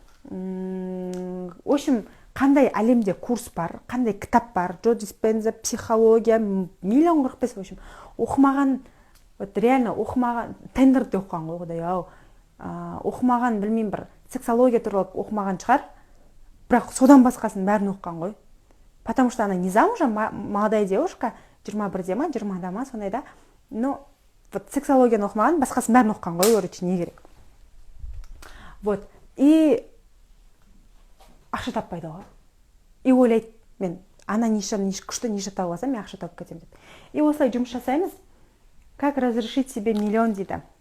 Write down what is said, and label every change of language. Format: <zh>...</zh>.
<kk>В общем, қандай әлемде курс бар, қандай кітап бар, Джо Диспенза, психология, 1,45. В общем, оқымаған, вот реально оқымаған, тендерде оқыған ғой құдай-ау. Оқымаған, білмеймін, бір сексология туралы оқымаған шығар. Бірақ содан басқасын бәрін оқыған ғой.</kk> <ru>Потому что она не замужем, молодая девушка,</ru> <kk>21-де ма, 20-да ма, сондай да. Но вот сексологияны оқымаған, басқасын бәрін оқыған ғой, короче, не керек. Вот. И ақша таппайды ғой. И ойлайды, мен ана күшті ниша тауып алсам, мен ақша тауып кетемін деп. И осылай жұмыс жасаймыз.</kk> <ru>Как разрешить себе 1 миллион дейді.</ru>